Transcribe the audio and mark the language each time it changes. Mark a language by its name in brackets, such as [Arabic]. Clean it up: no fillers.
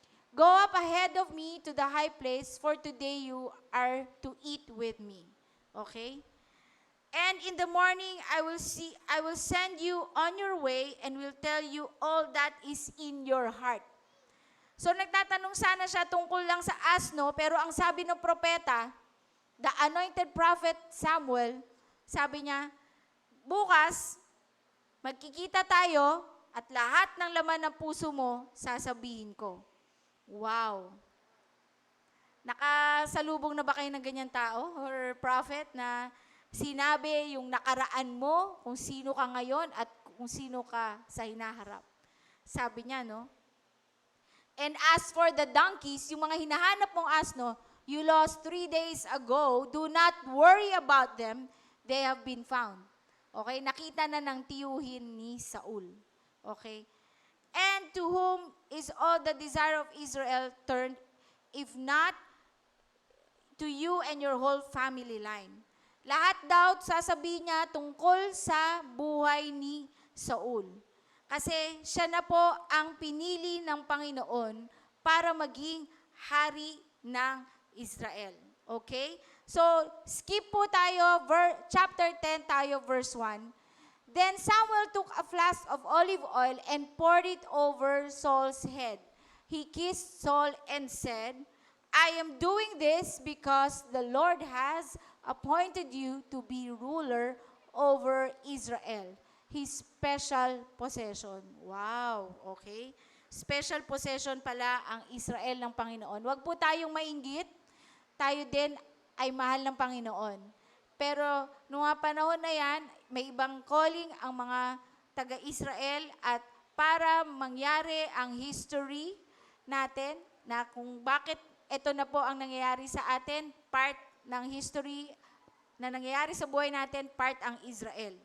[English] Go up ahead of me to the high place, for today you are to eat with me. Okay? And in the morning, I will send you on your way and will tell you all that is in your heart. [Filipino] So nagtatanong sana siya tungkol lang sa asno, pero ang sabi ng propeta, [English] the anointed prophet Samuel, [Filipino] sabi niya, bukas, magkikita tayo at lahat ng laman ng puso mo, sasabihin ko. Wow! Nakasalubong na ba kayo ng ganyan tao or prophet na Sinabi yung nakaraan mo, kung sino ka ngayon at kung sino ka sa hinaharap. Sabi niya, no? [English] And as for the donkeys, [Filipino] yung mga hinahanap mong asno, [English] you lost 3 days ago, do not worry about them, they have been found. [Filipino] Okay, nakita na ng tiyuhin ni Saul. Okay? [English] And to whom is all the desire of Israel turned, if not to you and your whole family line? [Filipino] Lahat daw sasabihin niya tungkol sa buhay ni Saul. Kasi siya na po ang pinili ng Panginoon para maging hari ng Israel. Okay? So, skip po tayo, chapter 10 tayo, verse 1. [English] Then Samuel took a flask of olive oil and poured it over Saul's head. He kissed Saul and said, I am doing this because the Lord has appointed you to be ruler over Israel, His special possession. Wow, okay. [Filipino] Special possession pala ang Israel ng Panginoon. Huwag po tayong mainggit. Tayo din ay mahal ng Panginoon. Pero noong mga panahon na yan, may ibang calling ang mga taga-Israel at para mangyari ang history natin na kung bakit ito na po ang nangyayari sa atin, part ng history na nangyayari sa buhay natin, part ang Israel.